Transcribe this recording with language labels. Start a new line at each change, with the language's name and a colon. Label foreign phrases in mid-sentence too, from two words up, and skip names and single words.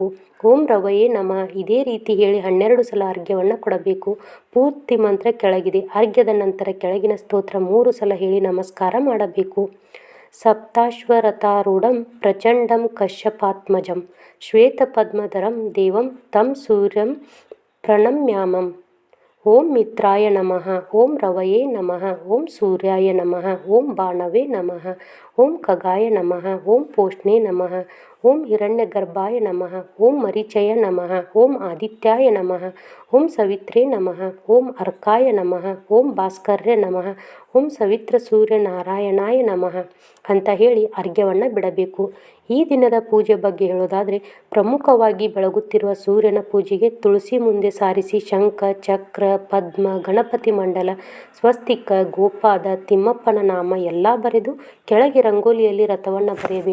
Sanskrit: ಓಂ ರವಯೇ ನಮಃ
Kannada: ಇದೇ ರೀತಿ ಹೇಳಿ 12 ಸಲ ಅರ್ಘ್ಯವನ್ನು ಕೊಡಬೇಕು. ಪೂರ್ತಿ ಮಂತ್ರ ಕೆಳಗಿದೆ. ಅರ್ಘ್ಯದ ನಂತರ ಕೆಳಗಿನ ಸ್ತೋತ್ರ 3 ಸಲ ಹೇಳಿ ನಮಸ್ಕಾರ ಮಾಡಬೇಕು.
Sanskrit: ಸಪ್ತಾಶ್ವರಥಾರೂಢಂ ಪ್ರಚಂಡಂ ಕಶ್ಯಪಾತ್ಮಜಂ ಶ್ವೇತಪದ್ಮಧರಂ ದೇವಂ ತಂ ಸೂರ್ಯಂ ಪ್ರಣಮ್ಯಾಮಂ. ಓಂ ಮಿತ್ರಾಯ ನಮಃ, ಓಂ ರವಯೇ ನಮಃ, ಓಂ ಸೂರ್ಯಾಯ ನಮಃ, ಓಂ ಬಾಣವೇ ನಮಃ, ಓಂ ಖಗಾಯ ನಮಃ, ಓಂ ಪೋಷ್ಣೇ ನಮಃ, ಓಂ ಹಿರಣ್ಯಗರ್ಭಾಯ ನಮಃ. ಓಂ ಮರೀಚಯ ನಮಃ. ಓಂ ಆದಿತ್ಯಾಯ ನಮಃ. ಓಂ ಸವಿತ್ರೇ ನಮಃ. ಓಂ ಅರ್ಕಾಯ ನಮಃ. ಓಂ ಭಾಸ್ಕರ್ಯ ನಮಃ. ಓಂ ಸವಿತ್ರ ಸೂರ್ಯನಾರಾಯಣಾಯ ನಮಃ
Kannada: ಅಂತ ಹೇಳಿ ಅರ್ಘ್ಯವನ್ನು ಬಿಡಬೇಕು. ಈ ದಿನದ ಪೂಜೆ ಬಗ್ಗೆ ಹೇಳೋದಾದರೆ, ಪ್ರಮುಖವಾಗಿ ಬೆಳಗುತ್ತಿರುವ ಸೂರ್ಯನ ಪೂಜೆಗೆ ತುಳಸಿ ಮುಂದೆ ಸಾರಿಸಿ ಶಂಖ, ಚಕ್ರ, ಪದ್ಮ, ಗಣಪತಿ ಮಂಡಲ, ಸ್ವಸ್ತಿಕ, ಗೋಪಾದ, ತಿಮ್ಮಪ್ಪನ ನಾಮ ಎಲ್ಲ ಬರೆದು ಕೆಳಗೆ ರಂಗೋಲಿಯಲ್ಲಿ ರಥವನ್ನು ಬರೆಯಬೇಕು.